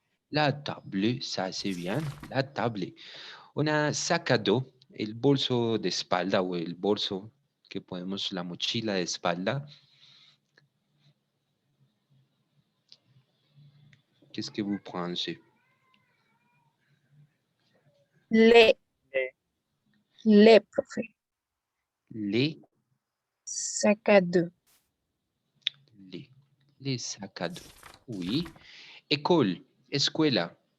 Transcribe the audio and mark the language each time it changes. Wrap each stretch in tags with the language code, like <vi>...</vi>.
<fr>La table, ça c'est bien, la table.</fr> <es>Una sac à dos, el bolso de espalda o el bolso que podemos, la mochila de espalda.</es> <fr>Qu'est-ce que vous pensez? Le, profe. Les Sac à dos. Les sacs à dos. Oui. École, escuela.</fr>